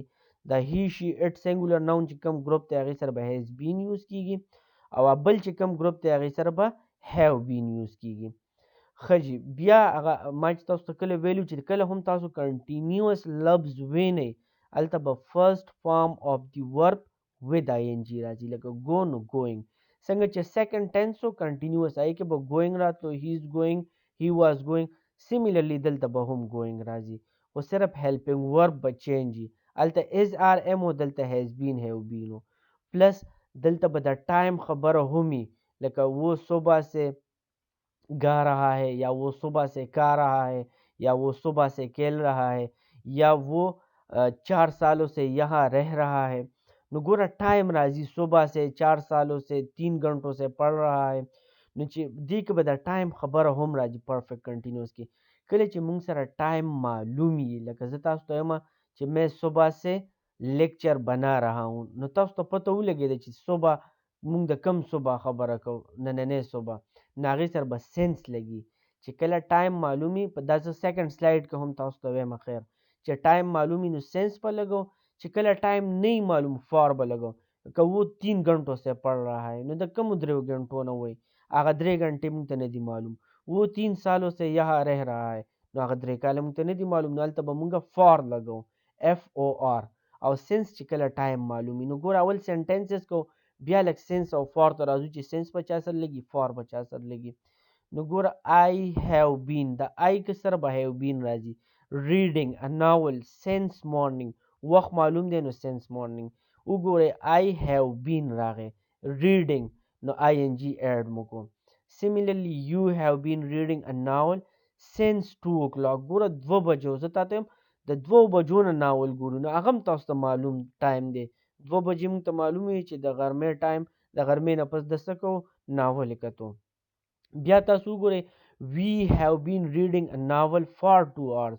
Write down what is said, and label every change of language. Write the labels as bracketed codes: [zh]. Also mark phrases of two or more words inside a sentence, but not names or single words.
[ps] دا [en] he she it singular noun [ps] چې کوم ګروپ دی هغې سره به [en] has been [ps] یوز کیږي او بل چې کوم ګروپ دی هغې سره به [en] have been [ps] یوز کیږي. ښه جي بیا هغه ما چې تاسو ته کله ویلو چې کله هم تاسو کنټینیوس لفظ وینئ هلته به [en] first form of the verb with ing [ps] راځي. لکه go نو going. څنګه چې [en] second tense [ps] و کنټینیوس هغې کې به going راتلو، [en] he is going، he was going. [ps] سیمیلرلی دلته به هم going راځي، خو صرف هیلپینګ ورب به چینج وي. هلته [en] is are am [ps] و دلته [en] has been have been [ps] و. پلس دلته به د ټایم خبره هم وي، لکه [ur] وہ صبح سے گا رہا ہے یا وہ صبح سے کھا رہا ہے یا وہ صبح سے کھیل رہا ہے یا وہ 4 سالوں سے یہاں رہ رہا ہے. [ps] نو ګوره ټایم راځي، [ur] صبح سے 4 سالوں سے 3 घंटों سے پڑھ رہا ہے. [ps] نو چې دې کې به د ټایم خبره هم راځي پرفیکټ کنټینیوس کې. کله چې مونږ سره ټایم معلوم وي، لکه زه تاسو ته وایم چې [ur] میں صبح سے لیکچر بنا رہا ہوں، [ps] نو تاسو ته پته ولګېده چې صبح مونږ د کم صبح خبره کوو، نننۍ صبح. نو هغې سره به سینس لګي. چې کله ټایم معلوم وي، په دا زه [en] second slide [ps] کې هم تاسو ته وایم خیر چې ټایم معلوم وي نو سینس به لګو. چې کله ټایم نہیں معلوم فار به لګو. که [ur] وہ 3 घंटों سے پڑھ رہا ہے [ps] نو د کمو 3 घंटों نه وایي، هغه 3 घंटे مونږ ته نه دي معلوم. [ur] وہ 3 سالوں سے یہاں رہ رہا ہے [ps] نو هغه 3 کاله مونږ ته نه دي معلوم، نو هلته به مونږ فار لګو، [en] F O R. [ps] او سینس چې کله ټایم معلوم وي، نو ګوره اول سینټنسز کو بیا لږ سینس او فار ته راځو چې سینس په چا سره لګي، فار په چا سره لګي. نو ګوره [en] I have been, [ps] د آی کې سره به [en] have been [ps] راځي. [en] reading a novel since morning, [ps] وخت معلوم دی نو [en] since morning. [ps] وګورئ [en] I have been [ps] راغی، ریډینګ نو آی ان جی ایډ مو کو. [en] similarly you have been reading a novel since 2 o'clock. [ps] ګوره 2 بجو زه تاته یم د 2 بجو نه ناول ګورو، نو هغه هم تاسو ته معلوم ټایم دی. 2 بجې مونږ ته معلوم وي چې د غرمې ټایم، د غرمې نه پس د څه کوو، ناول یې کتو. بیا تاسو وګورئ [en] we have been reading a novel for 2 hours.